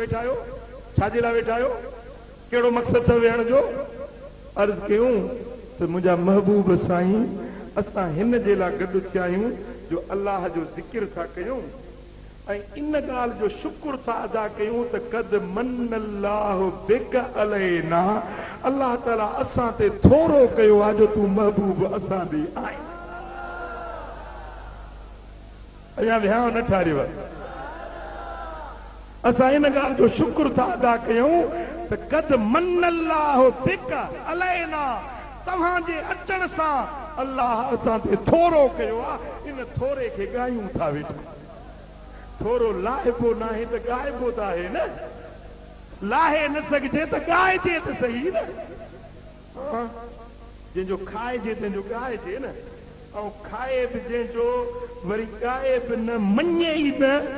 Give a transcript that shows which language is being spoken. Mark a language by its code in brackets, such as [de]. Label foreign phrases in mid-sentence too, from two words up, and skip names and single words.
[sd] वेठा आहियो छाजे लाइ वेठा आहियो कहिड़ो मक़सदु अथव वेहण जो अर्ज़ कयूं त मुंहिंजा महबूब साईं असां हिन जे लाइ गॾु थिया आहियूं जो अल्लाह जो ज़िक्र था कयूं ऐं इन ॻाल्हि जो शुक्र था अदा कयूं त [ar] قد من الله بك علينا [sd] अल्लाह ताला असां ते थोरो कयो आहे जो तूं महबूब असां ॾे आहीं अञा विहांउ न ठारियो असां इन ॻाल्हि जो शुक्र था अदा कयूं त [ar] قد من الله بك علينا [sd] तव्हांजे अचण सां अल्लाह असां ते थोरो कयो आहे इन थोरे खे ॻायूं था वेठा थोरो लाहिबो न आहे त ॻाइबो त आहे न लाहे न सघिजे त ॻाइजे त सही न जंहिंजो खाइजे तंहिंजो ॻाइजे न ऐं खाए बि जंहिंजो वरी ॻाए बि न मञे ई न